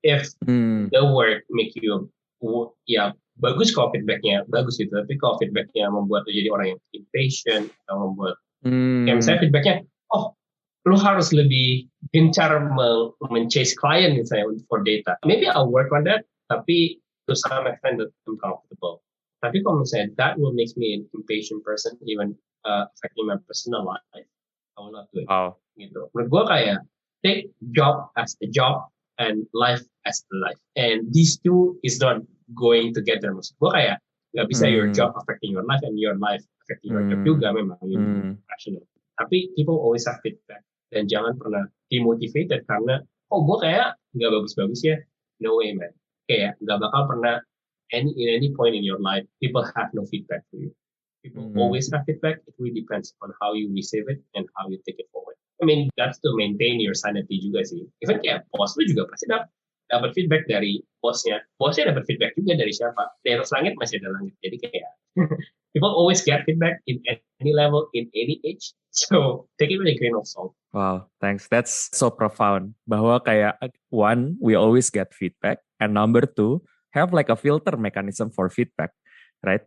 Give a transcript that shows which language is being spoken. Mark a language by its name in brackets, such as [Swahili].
[English] If the work make you [Indonesian] bagus kalau feedbacknya bagus gitu, tapi kalau feedbacknya membuat lu jadi orang yang impatient atau membuat kayak misalnya feedbacknya lu harus lebih gencar men-chase client misalnya [English] for data. Maybe I'll work on that, [Indonesian] tapi [English] to some extent that I'm comfortable. [Indonesian] Tapi kalau misalnya [English] that will make me an impatient person, even affecting my personal life, I will not do it. [Indonesian] Gitu. Menurut gue kayak [English] take job as a job and life as a life. And these two is not going together. [Indonesian] Maksud gue kayak nggak bisa [English] your job affecting your life and your life affecting your job [Indonesian] juga memang. [English] Rational. [Indonesian] Tapi [English] people always have feedback. [Indonesian] Dan jangan pernah demotivated karena gue kayak nggak bagus-bagus ya. [English] No way man. [Indonesian] Kayak nggak bakal pernah [English] in any point in your life people have no feedback for you. People always have feedback. It really depends on how you receive it and how you take it forward. I mean that's to maintain your sanity [Indonesian] juga sih. Even kayak bos lu juga pasti dapat feedback dari bosnya. Bosnya dapat feedback juga dari siapa? Dari atas langit masih ada langit. Jadi kayak [English] people always get feedback in any level, in any age. So take it with a grain of salt. Wow, thanks. That's so profound. [Indonesian] Bahwa kayak [English] one, we always get feedback, and number two, have like a filter mechanism for feedback, right?